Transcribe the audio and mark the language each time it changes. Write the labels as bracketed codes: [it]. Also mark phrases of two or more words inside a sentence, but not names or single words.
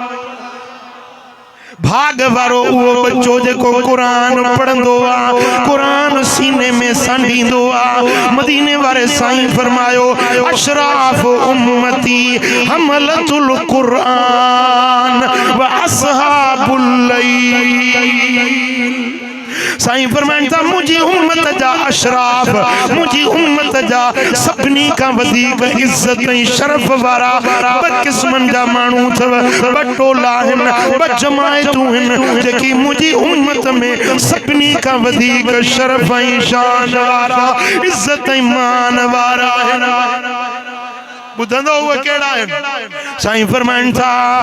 [sd] भाग वारो उहो बच्चो जेको कुरान पढ़ंदो आ कुरान सीने में संडींदो आ मदीने वाले साईं फरमायो अशराफ [ar] أمتي حملة القرآن وأصحاب الليل [sd] साईं फरमाइन था मुझी उम्मत जा अशराफ मुझी उम्मत जा सभनी का वधीक इज्जत ऐं शरफ वारा ब किस्मन जा माण्हू अथव ब टोला आहिनि ब जमायतूं आहिनि जेकी मुझी उम्मत में सभनी का वधीक शरफ ऐं शान वारा इज्जत ऐं मान वारा आहिनि बुधंदो उहे कहिड़ा आहिनि साईं फरमाइन था